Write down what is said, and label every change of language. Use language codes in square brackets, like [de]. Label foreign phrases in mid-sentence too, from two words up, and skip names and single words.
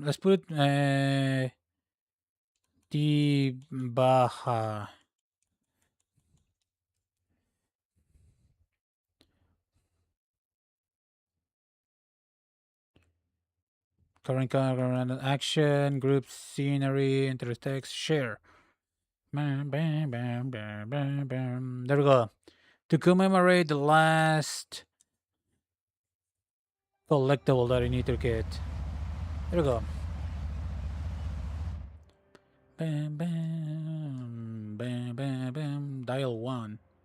[en] Let's put the Baja. Current action, group scenery, intertext, share. Bam, bam, bam, bam, bam, bam. There we go. To commemorate the last collectible that I need to get. There we go. Bam, bam, bam, bam, bam. Dial 1.